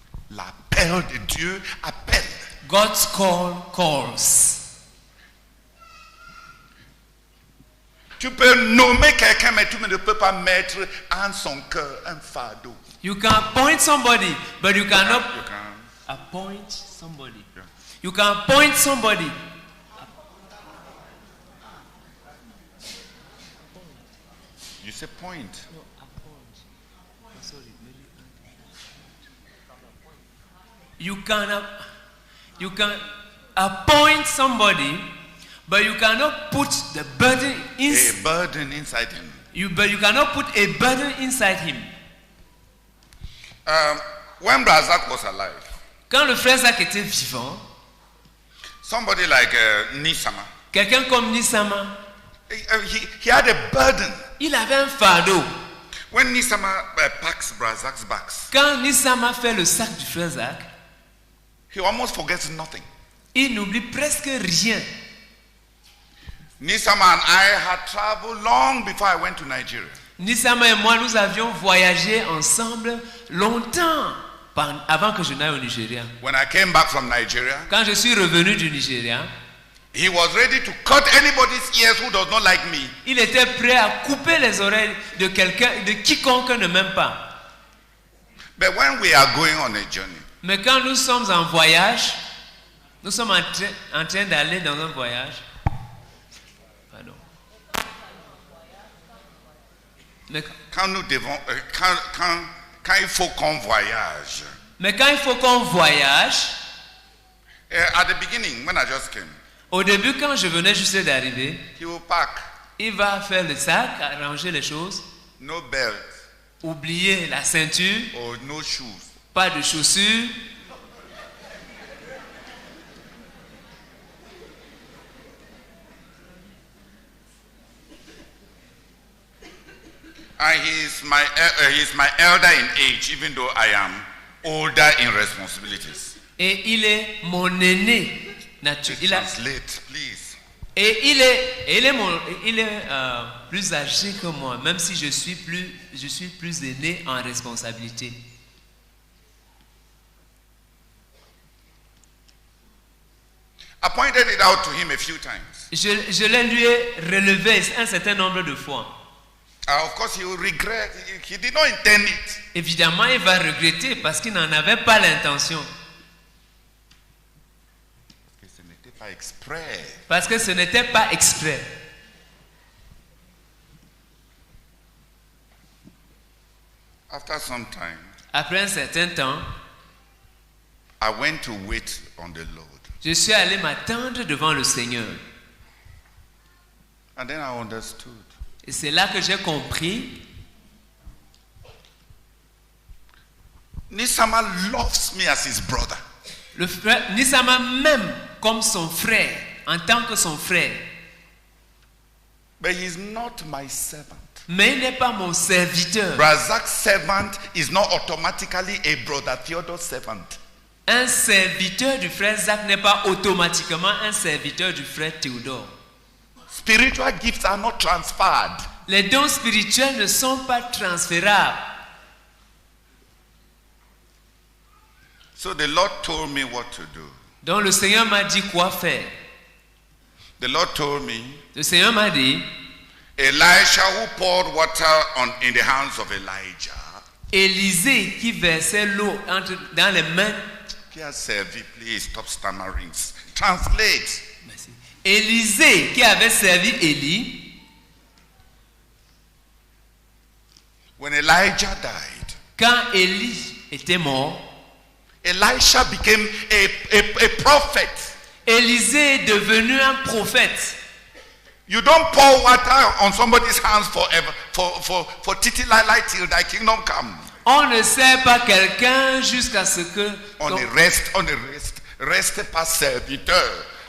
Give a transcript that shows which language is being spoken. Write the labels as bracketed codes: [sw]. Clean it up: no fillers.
[fr] La peur de Dieu appelle. [en] God's call calls. [fr] Tu peux nommer quelqu'un, mais tu ne peux pas mettre en son cœur un fardeau. [en] You can appoint somebody, but you cannot You can. appoint somebody. Yeah. You can appoint somebody. You say point. No, appoint. Sorry, maybe. You can appoint somebody, but you cannot put the burden A burden inside him. But you cannot put a burden inside him. When Brazak was alive, [fr] Quand le frère Zach était vivant, [en] somebody like Nisama, [fr] quelqu'un comme Nisama, [en] he had a burden. [fr] il avait un fardeau. [en] When Nisama packs Brazak's bags, [fr] Quand Nisama fait le sac du frère Zach, [en] he almost forgets nothing. [fr] il n'oublie presque rien. [en] Nisama and I had traveled long before I went to Nigeria. [fr] Nisama et moi, nous avions voyagé ensemble longtemps avant que je n'aille au Nigeria. [en] When I came back from Nigeria, [fr] Quand je suis revenu du Nigeria, [en] he was ready to cut anybody's ears who does not like me. [fr] il était prêt à couper les oreilles de quelqu'un, de quiconque ne m'aime pas. [en] But when we are going on a journey, [fr] Mais quand nous sommes en voyage, nous sommes en train d'aller dans un voyage. Pardon. Mais quand nous devons, quand il faut qu'on voyage, quand il faut qu'on voyage, [en] at the beginning, when I just came, [fr] au début, quand je venais juste d'arriver, [en] he will pack, [fr] il va faire le sac, arranger les choses, [en] no belt [fr] oublier la ceinture, [en] or no shoes. [fr] pas de chaussures. [en] And he is my elder in age, even though I am older in responsibilities. [fr] Et il est mon aîné naturel. [en] Translate, please. [fr] Et il est plus âgé que moi, même si je suis plus aîné en responsabilité. [en] I pointed it out to him a few times. [fr] Je l'ai lui relevé un certain nombre de fois. [en] Of course, he will regret. He did not intend it. [fr] Évidemment, il va regretter parce qu'il n'en avait pas l'intention. Ce n'était pas exprès. Parce que ce n'était pas exprès. [en] After some time, [fr] Après un certain temps, [en] I went to wait on the Lord. [fr] je suis allé m'attendre devant le Seigneur. [en] And then I understood. [fr] Et c'est là que j'ai compris. [en] Nisama loves me as his brother. [fr] Le frère Nisama m'aime comme son frère, en tant que son frère. [en] But he is not my servant. [fr] Mais il n'est pas mon serviteur. [en] Brazak's servant is not automatically a brother Theodore's servant. [fr] Un serviteur du frère Zach n'est pas automatiquement un serviteur du frère Théodore. [en] Spiritual gifts are not transferred. [fr] Les dons spirituels ne sont pas transférables. [en] So the Lord told me what to do. [fr] Donc le Seigneur m'a dit quoi faire. [en] The Lord told me, [fr] Le Seigneur m'a dit, [en] Elisha who poured water in the hands of Elijah, [fr] Élisée qui versait l'eau dans les mains. qui a servi, [en] please stop stammering. Translate. [fr] Merci. Élisée qui avait servi Élie. [en] When Elijah died, [fr] Quand Élie était mort, [en] Elisha became a prophet. [fr] Élisée est devenu un prophète. [en] You don't pour water on somebody's hands forever, for [yo] titi lai [en] till thy kingdom come. [fr] On ne sert pas quelqu'un jusqu'à ce que... On ne reste pas serviteur.